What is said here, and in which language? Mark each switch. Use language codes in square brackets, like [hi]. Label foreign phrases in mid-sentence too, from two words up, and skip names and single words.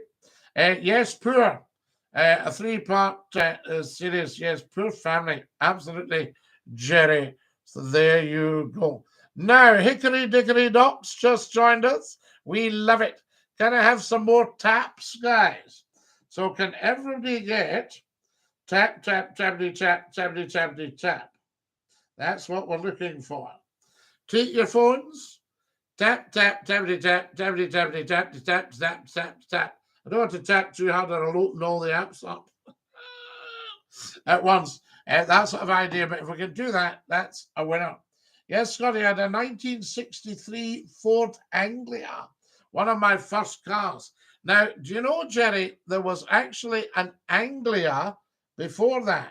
[en] Yes, Poor. A 3-part series. Yes, Poor Family. Absolutely, Jerry. So there you go. Now, Hickory Dickory Docs just joined us. We love it. Can I have some more taps, guys? So can everybody get tap, tap, tappity, tap, tappity, tappity, tap? That's what we're looking for. Take your phones. Tap, tap, tappity, tap, tappity, tappity, tap, tap, tap, tap, tap. I don't want to tap too hard or I'll open all the apps up at once. That sort of idea, but if we can do that, that's a winner. Yes, Scotty, I had a 1963 Ford Anglia, one of my first cars. Now, do you know, Jerry, there was actually an Anglia before that.